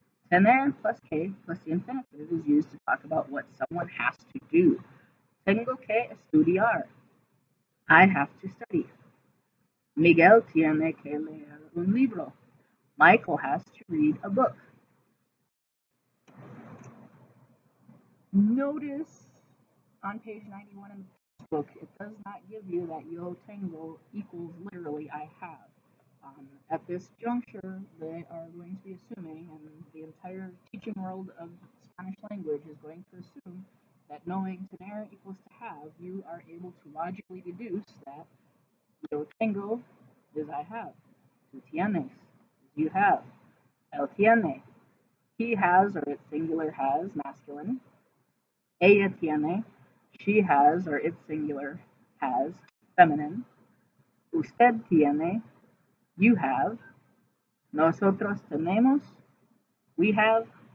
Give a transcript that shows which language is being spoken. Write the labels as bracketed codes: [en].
[en] Tener plus que plus the infinitive is used to talk about what someone has to do. [es] Tengo que estudiar. [en] I have to study. [es] Miguel tiene que leer un libro. [en] Michael has to read a book. Notice on page 91 in the book, it does not give you that yo tengo equals literally I have. At this juncture, they are going to be assuming, and the entire teaching world of Spanish language is going to assume that knowing tener equals to have, you are able to logically deduce that yo tengo is I have. [es] Tú tienes [en] is you have. [es] Él tiene, [en] he has, or its singular has, masculine. [es] Ella tiene, [en] she has, or its singular has, feminine. [es] Usted tiene, [en] you have. [es] Nosotros tenemos, [en] we have.